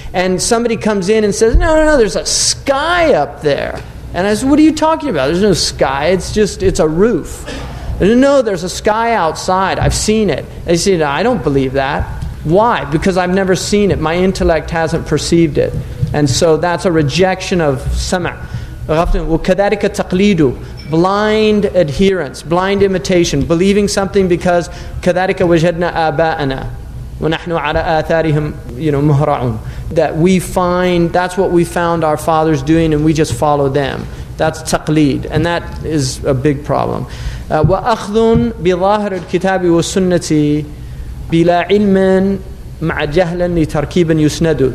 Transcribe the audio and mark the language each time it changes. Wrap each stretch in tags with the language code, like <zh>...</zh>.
<en>And somebody comes in and says, no, there's a sky up there. And I said, what are you talking about? There's no sky, it's a roof. No, there's a sky outside, I've seen it. They say, no, I don't believe that. Why? Because I've never seen it. My intellect hasn't perceived it. And so that's a rejection of sama'.</en> <ar>وَكَذَلِكَ تَقْلِيدُ,</ar> <en>blind adherence, blind imitation, believing something because</en> <ar>كَذَلِكَ وَجَدْنَا آبَاءَنَا وَنَحْنُ عَلَى آثَارِهِمْ مُهْرَعُونَ.</ar> <en>That we find, that's what we found our fathers doing, and we just follow them. That's taqleed, and that is a big problem.</en> <ar>وَأَخْذٌ بِظَاهِرِ الْكِتَابِ وَالسُّنَّةِ بِلَا عِلْمٍ مَعَ جَهْلٍ لِتَرْكِيبٍ يُسْنَدُ.</ar>